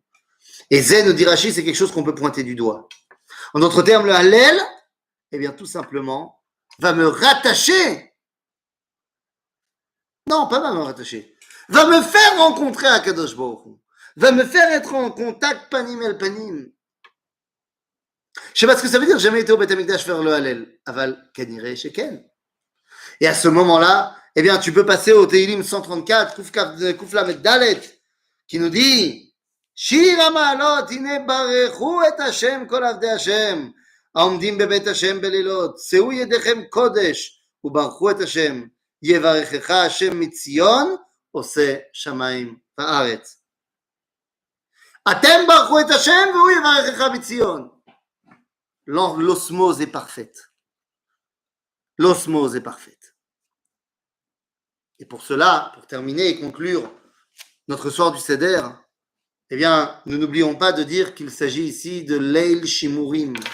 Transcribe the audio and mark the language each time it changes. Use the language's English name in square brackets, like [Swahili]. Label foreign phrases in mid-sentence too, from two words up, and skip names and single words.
[French] Et Zé, nous dit Rashi, c'est quelque chose qu'on peut pointer du doigt. En d'autres termes, le Hallel, eh bien, tout simplement, va me rattacher. Non, pas va me rattacher. Va me faire rencontrer [Hebrew] הקדוש ברוך הוא. [French] Va me faire être en contact [Hebrew] פנים אל פנים. [French] Je sais pas ce que ça veut dire, j'ai jamais été au [Hebrew] בית המקדש [French] faire le Hallel. [Hebrew] אבל כנראה שכן. [French] Et à ce moment-là, eh bien, tu peux passer au Teilim 134, [Hebrew] קוף למד דלת, [French] qui nous dit [Hebrew] שיר המעלות הנה ברכו את השם כל עבדי השם, העומדים בבית השם בלילות, שאו ידיכם קודש, וברכו את השם, יברכך השם מציון, עושה שמיים וארץ. אתם ברכו את השם, והוא יברכך מציון. [French] L'osmose est parfaite. L'osmose est parfaite. Et pour cela, pour terminer et conclure notre soir du Seder, eh bien, nous n'oublions pas de dire qu'il s'agit ici de [Hebrew] ליל שימורים.